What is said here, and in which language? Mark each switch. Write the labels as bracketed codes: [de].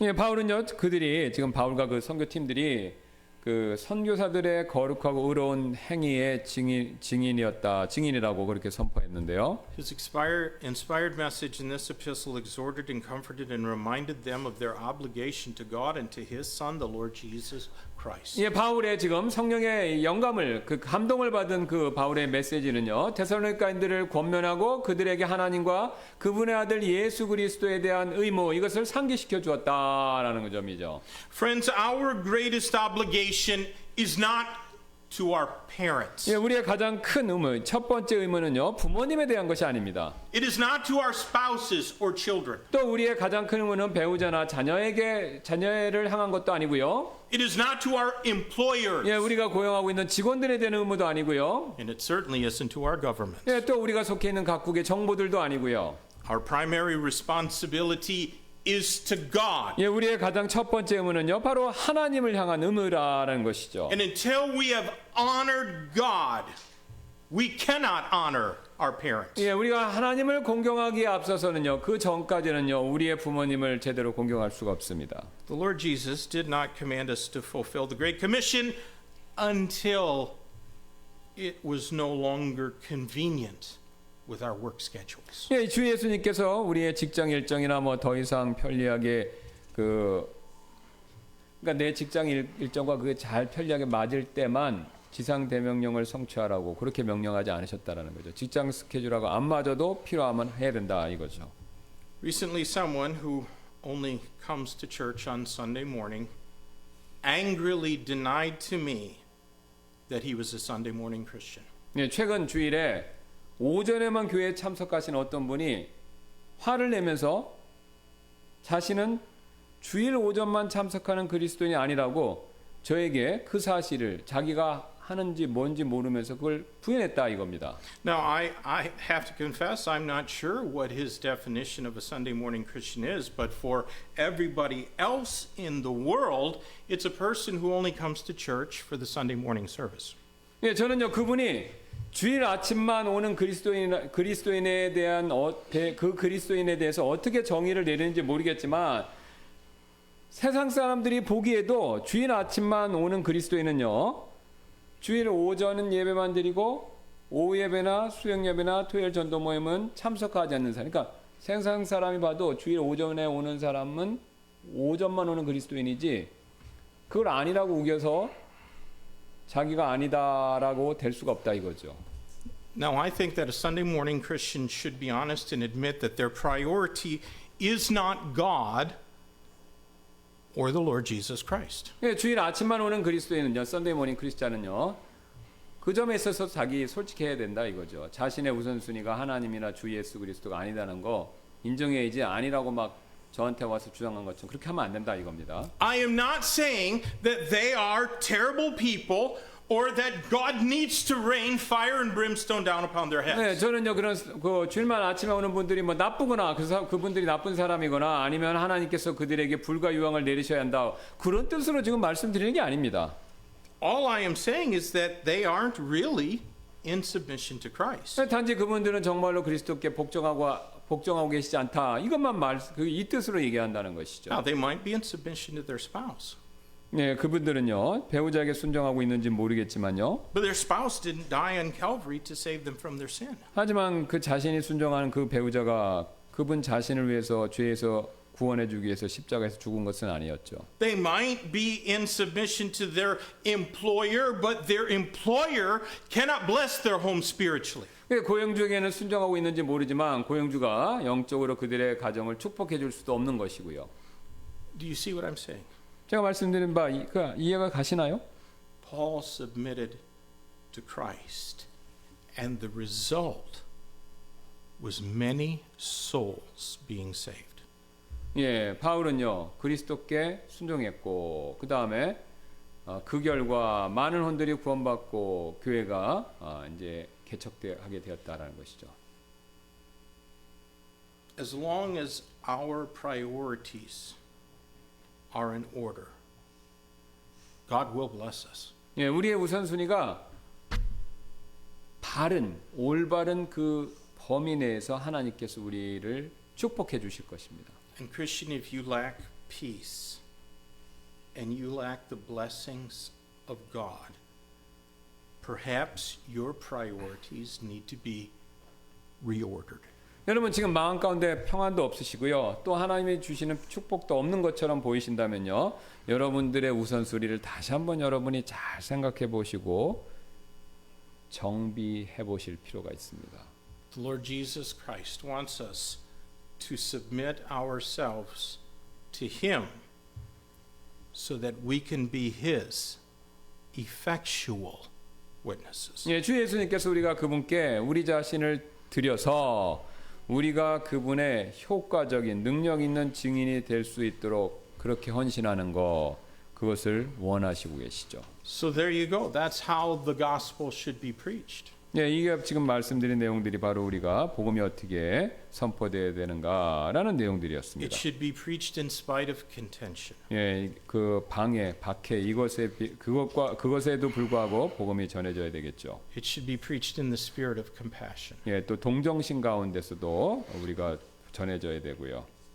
[ko] 예, 바울은요 그들이 지금 바울과 그 선교팀들이 그 선교사들의 거룩하고 의로운 행위의 증인이라고 그렇게 선포했는데요. [en] His inspired message in this epistle exhorted and comforted and reminded them of their obligation to God and to His Son, the Lord Jesus Christ. [ko] 예, 바울의 지금 성령의 영감을 그 감동을 받은 그 바울의 메시지는요 데살로니가인들을 권면하고 그들에게 하나님과 그분의 아들 예수 그리스도에 대한 의무 이것을 상기시켜 주었다라는 점이죠. [en] Friends, our greatest obligation is not to our parents. [ko] 예, 우리의 가장 큰 의무, 첫 번째 의무는요 부모님에 대한 것이 아닙니다. [en] It is not to our spouses or children. [ko] 또 우리의 가장 큰 의무는 배우자나 자녀를 향한 것도 아니고요. [en] It is not to our employers. [ko] 예, 우리가 고용하고 있는 직원들에 대한 의무도 아니고요. [en] And it certainly isn't to our government. [ko] 예, 또 우리가 속해 있는 각국의 정부들도 아니고요. [en] Our primary responsibility is to God. [ko] 예, 우리의 가장 첫 번째 의무는요, 바로 하나님을 향한 의무라는 것이죠. [en] And until we have honored God, we cannot honor our parents. [ko] 예, 우리가 하나님을 공경하기에 앞서서는요, 그 전까지는요, 우리의 부모님을 제대로 공경할 수가 없습니다. [en] The Lord Jesus did not command us to fulfill the Great Commission until it was no longer convenient with our work schedules. [ko] 예, 주 예수님께서 우리의 직장 일정이나 뭐 더 이상 편리하게 그러니까 내 직장 일정과 그게 잘 편리하게 맞을 때만 지상 대명령을 성취하라고 그렇게 명령하지 않으셨다라는 거죠. 직장 스케줄하고 안 맞아도 필요하면 해야 된다 이거죠. [en] Recently, someone who only comes to church on Sunday morning angrily denied to me that he was a Sunday morning Christian. [ko] 예, 최근 주일에 오전에만 교회에 참석하신 어떤 분이 화를 내면서 자신은 주일 오전만 참석하는 그리스도인이 아니라고 저에게 그 사실을 자기가 하는지 뭔지 모르면서 그걸 부인했다 이겁니다. [en] Now, I have to confess, I'm not sure what his definition of a Sunday morning Christian is, but for everybody else in the world, it's a person who only comes to church for the Sunday morning service. [ko] 예, 저는요 그분이 주일 아침만 오는 그리스도인에 대한 그 그리스도인에 대해서 어떻게 정의를 내리는지 모르겠지만 세상 사람들이 보기에도 주일 아침만 오는 그리스도인은요 주일 오전은 예배만 드리고 오후 예배나 수영 예배나 토요일 전도 모임은 참석하지 않는 사람. 그러니까 세상 사람이 봐도 주일 오전에 오는 사람은 오전만 오는 그리스도인이지 그걸 아니라고 우겨서 자기가 아니다라고 될 수가 없다 이거죠. [en] Now, I think that a Sunday morning Christian should be honest and admit that their priority is not God or the Lord Jesus Christ. [ko] 예, 주일 아침만 오는 그리스도인은요, 썬데이 모닝 크리스찬은요, 그 점에 있어서 자기 솔직해야 된다 이거죠. 자신의 우선순위가 하나님이나 주 예수 그리스도가 아니다는 거 인정해야지 아니라고 막 저한테 와서 주장한 것처럼 그렇게 하면 안 된다 이겁니다. [en] I am not saying that they are terrible people or that God needs to rain fire and brimstone down upon their heads. [ko] 네, 저는요 그런 그 주일만 아침에 오는 분들이 뭐 나쁘거나 그분들이 나쁜 사람이거나 아니면 하나님께서 그들에게 불과 유황을 내리셔야 한다 그런 뜻으로 지금 말씀드리는 게 아닙니다. [en] All I am saying is that they aren't really in submission to Christ. [ko] 단지 그분들은 정말로 그리스도께 복종하고 계시지 않다. 이것만 이 뜻으로 얘기한다는 것이죠. [en] Now, they might be in submission to their spouse, [ko] 네, 그분들은요 배우자에게 순종하고 있는지 모르겠지만요. [en] but their spouse didn't die on Calvary to save them from their sin. [ko] 하지만 그 자신이 순종하는 그 배우자가 그분 자신을 위해서 죄에서 구원해주기 위해서 십자가에서 죽은 것은 아니었죠. [en] They might be in submission to their employer, but their employer cannot bless their home spiritually. [ko] 고용주에게는 순종하고 있는지 모르지만 고용주가 영적으로 그들의 가정을 축복해 줄 수도 없는 것이고요. [en] Do you see what I'm saying? [ko] 제가 말씀드린 바 이해가 가시나요? [en] Paul submitted to Christ, and the result was many souls being saved. [ko] 예, 바울은요 그리스도께 순종했고 그 다음에 그 결과 많은 혼들이 구원받고 교회가 이제 개척하게 되었다라는 것이죠. [en] As long as our priorities are in order, God will bless us. [ko] 예, 우리의 우선순위가 올바른 그 범위 내에서 하나님께서 우리를 축복해 주실 것입니다. [en] And Christian, if you lack peace and you lack the blessings of God, perhaps your priorities need to be reordered. [ko] 여러분 지금 마음 가운데 평안도 없으시고요. 또 하나님이 주시는 축복도 없는 것처럼 보이신다면요. 여러분들의 우선순위를 다시 한번 여러분이 잘 생각해 보시고 정비해 보실 필요가 있습니다. [en] The Lord Jesus Christ wants us to submit ourselves to Him so that we can be His effectual witnesses. [ko] 예, 주 예수님께서 우리가 그분께 우리 자신을 드려서 우리가 그분의 효과적인 능력 있는 증인이 될 수 있도록 그렇게 헌신하는 거 그것을 원하시고 계시죠. [en] So there you go. That's how the gospel should be preached. [ko] 예, 이게 지금 말씀드린 내용들이 바로 우리가 복음이 어떻게 선포되어야 되는가라는 내용들이었습니다. [en] It should be preached in spite of contention. [ko] 예, 그 방해, 박해 그것에도 불구하고 복음이 전해져야 되겠죠. [en] It should be preached in the spirit of compassion. [ko] 예, 또 동정심 가운데서도 우리가 전해져야 되고요.